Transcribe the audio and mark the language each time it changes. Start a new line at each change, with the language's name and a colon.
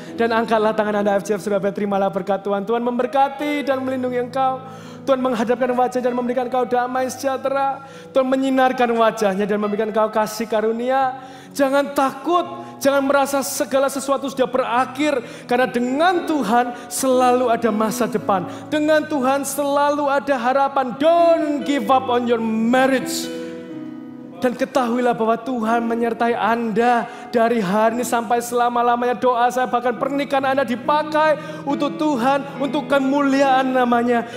Indonesian: Dan angkatlah tangan Anda FCF Surabaya, terimalah berkat Tuhan. Tuhan memberkati dan melindungi engkau. Tuhan menghadapkan wajah dan memberikan engkau damai sejahtera. Tuhan menyinarkan wajahnya dan memberikan engkau kasih karunia. Jangan takut, jangan merasa segala sesuatu sudah berakhir. Karena dengan Tuhan selalu ada masa depan. Dengan Tuhan selalu ada harapan.
English: Don't give up on your marriage.
Indonesian: Dan ketahuilah bahwa Tuhan menyertai Anda dari hari ini sampai selama-lamanya. Doa saya bahkan pernikahan Anda dipakai untuk Tuhan, untuk kemuliaan namanya.